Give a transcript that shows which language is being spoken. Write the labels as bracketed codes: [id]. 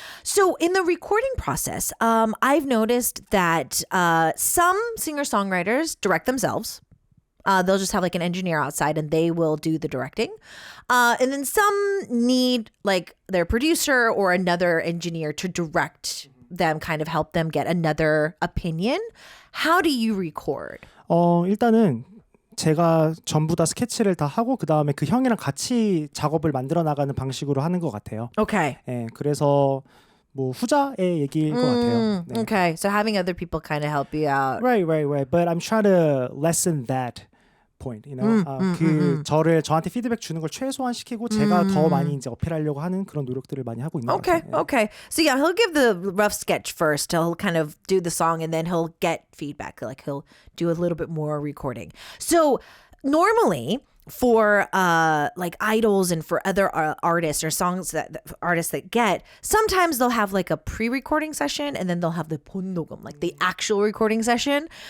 [en] So in the recording process, I've noticed that some singer-songwriters direct themselves. They'll just have an engineer outside and they will do the directing. And then some need their producer or another engineer to direct them, kind of help them get another opinion. How do you record? [ko] 일단은 제가 전부 다 스케치를 다 하고 그 다음에 그 형이랑 같이 작업을 만들어 나가는 방식으로 하는 것 같아요. [en] Okay. [ko] 네, 그래서 뭐 후자의 얘기일 것 같아요. 네. [en] Okay, so having other people kind of help you out. Right. But I'm trying to lessen that point, [ko] 저한테 피드백 주는 걸 최소한 시키고 제가 더 많이 이제 어필하려고 하는 그런 노력들을 많이 하고 있는 것 같아요. [en] Okay. So yeah, he'll give the rough sketch first. He'll kind of do the song and then he'll get feedback. He'll do a little bit more recording. So normally, for like idols and for other artists or songs that artists that get, sometimes they'll have like a pre-recording session and then they'll have the 본녹음, like the actual recording session.